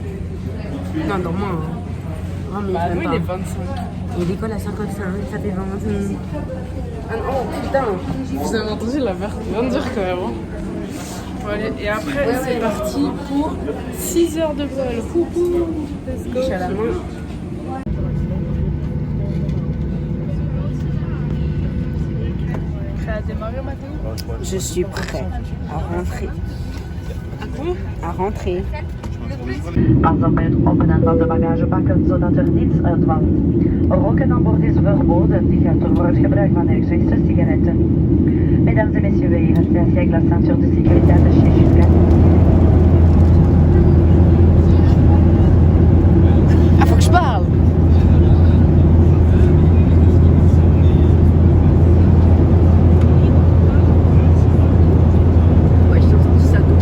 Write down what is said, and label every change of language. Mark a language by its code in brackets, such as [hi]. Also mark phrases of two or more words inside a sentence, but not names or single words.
[fr] Non, dans moins. Non, mais Bah, même nous, pas. il est 25. Et l'école à 55, ça fait 20. Ah non, putain. Vous avez entendu la mère vient de dire quand même. Hein. Bon, allez, et après, c'est parti pour 6 heures de vol. Coucou. [en] Let's go. [fr] Je suis à la main. Prêt à démarrer, Mathéo? Je suis prêt à rentrer. À rentrer. [nl] Pas altijd openen van de bagagebakken zodat niets uitvalt. Roken aan boord is verboden, die geldt voor het gebruik van elektrische sigaretten. [fr] Mesdames et messieurs, veuillez rester assis avec la ceinture de sécurité attachée jusqu'à... Ah, faut que je parle. Ouais, j'ai entendu ça.